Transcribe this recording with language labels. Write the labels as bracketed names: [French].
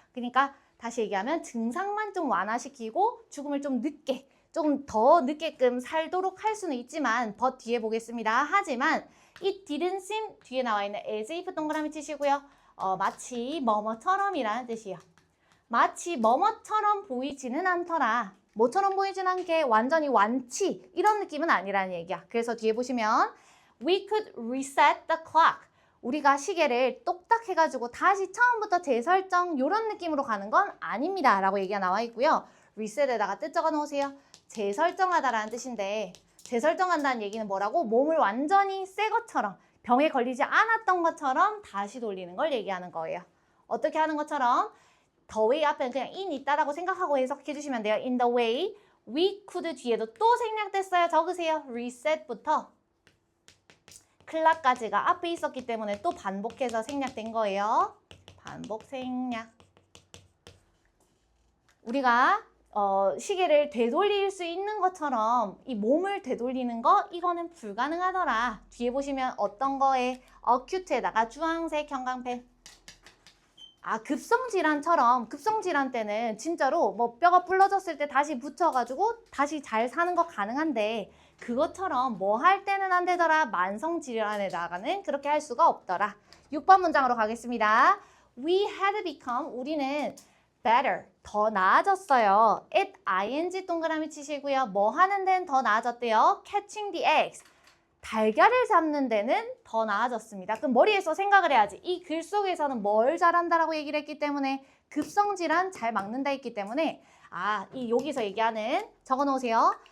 [Korean] 그러니까 다시 얘기하면 증상만 좀 완화시키고 죽음을 좀 늦게, 좀 더 늦게끔 살도록 할 수는 있지만 but 뒤에 보겠습니다. 하지만 [English] it didn't seem [Korean] 뒤에 나와 있는 [English] as if [Korean] 동그라미 치시고요. 마치 뭐뭐처럼이라는 뜻이에요. 마치 뭐뭐처럼 보이지는 않더라. 뭐처럼 보이진 않게 완전히 완치 이런 느낌은 아니라는 얘기야. 그래서 뒤에 보시면 [English] we could reset the clock. [Korean] 우리가 시계를 똑딱 해가지고 다시 처음부터 재설정 이런 느낌으로 가는 건 아닙니다. 라고 얘기가 나와 있고요. reset에다가 뜻 적어 놓으세요. 재설정하다라는 뜻인데 재설정한다는 얘기는 뭐라고? 몸을 완전히 새 것처럼 병에 걸리지 않았던 것처럼 다시 돌리는 걸 얘기하는 거예요. 어떻게 하는 것처럼? [English] the way [Korean] 앞에는 그냥 in 있다라고 생각하고 해석해 주시면 돼요. [English] in the way we could [Korean] 뒤에도 또 생략됐어요. 적으세요. reset부터 클락까지가 앞에 있었기 때문에 또 반복해서 생략된 거예요. 반복 생략. 우리가 시계를 되돌릴 수 있는 것처럼 이 몸을 되돌리는 거 이거는 불가능하더라. 뒤에 보시면 어떤 거에 acute에다가 주황색 형광펜. 급성질환처럼 급성질환 때는 진짜로 뭐 뼈가 부러졌을 때 다시 붙여가지고 다시 잘 사는 거 가능한데 그것처럼 뭐 할 때는 안 되더라. 만성질환에다가는 그렇게 할 수가 없더라. 6번 문장으로 가겠습니다. [English] We had become, [Korean] 우리는 [English] better, [Korean] 더 나아졌어요. at ing 동그라미 치시고요. 뭐 하는 데는 더 나아졌대요. [English] catching the eggs. [Korean] 달걀을 잡는 데는 더 나아졌습니다. 그럼 머리에서 생각을 해야지. 이 글 속에서는 뭘 잘한다라고 얘기를 했기 때문에 급성질환 잘 막는다 했기 때문에 이 여기서 얘기하는 적어 놓으세요.